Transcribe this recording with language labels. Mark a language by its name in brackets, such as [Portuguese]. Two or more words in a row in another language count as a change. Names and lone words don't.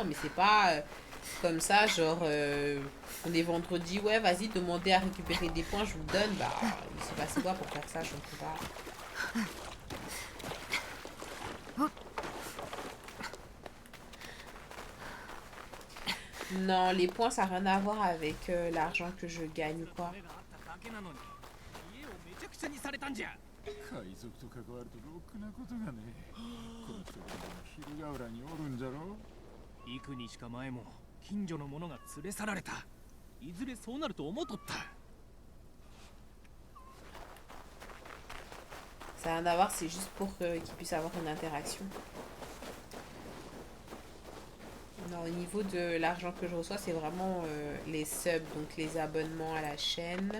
[French] Mais c'est pas comme ça, genre on est vendredi, ouais, vas-y, demandez à récupérer des points, je vous donne. Bah, il s'est passé quoi pour faire ça, je ne sais pas. Non, les points, ça n'a rien à voir avec l'argent que je gagne ou quoi. [Japanese] 海賊と関わるとろくなことがねえ。この人が昼ヶ浦におるんじゃろ。幾日か前も近所の者が連れ去られた。いずれそうなると思っとった。 [French] Ça n'a rien à voir, c'est juste pour qu'ils puissent avoir une interaction. Non, au niveau de l'argent que je reçois, c'est vraiment les subs, donc les abonnements à la chaîne.